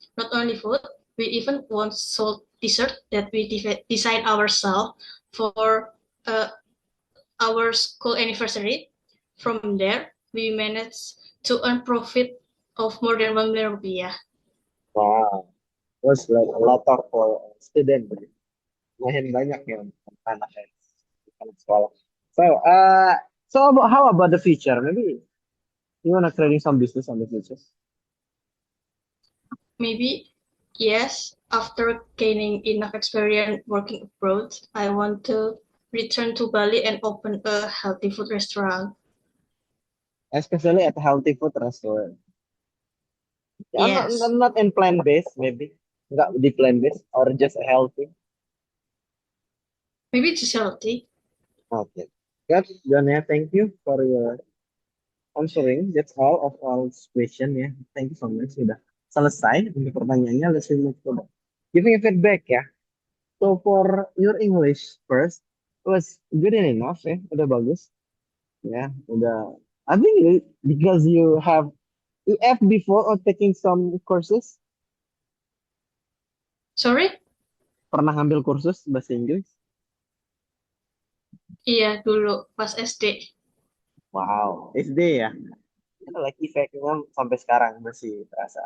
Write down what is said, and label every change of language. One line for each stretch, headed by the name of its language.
English: Not only food, we even once sold dessert that we design ourselves for uh, our school anniversary. From there, we managed to earn profit of more than 1 million rupiah. Wow, was like a lot of for student.
Indonesian: Lumayan banyak yang anak anak sekolah.
English: So, how about the future? Maybe you wanna creating some business on the future? Maybe, yes, after gaining enough experience working abroad, I want to return to Bali and open a healthy food restaurant. Especially at healthy food restaurant. Yeah, Yes, not in plant based, maybe. Not di plant based or just healthy. maybe just healthy. Okay. Good, Jonia, thank you for your answering. That's all question ya. Thank you so much.
Indonesian: Sudah selesai untuk pertanyaannya.
English: Let's move to the giving a feedback ya. So for your English first, it was good enough ya.
Indonesian: Udah bagus. Ya, udah.
English: I think because you have EF before or taking some courses, Sorry?
Indonesian: pernah ngambil kursus bahasa Inggris? Iya, dulu pas SD. Wow, SD ya. Like effect-nya sampai sekarang masih terasa.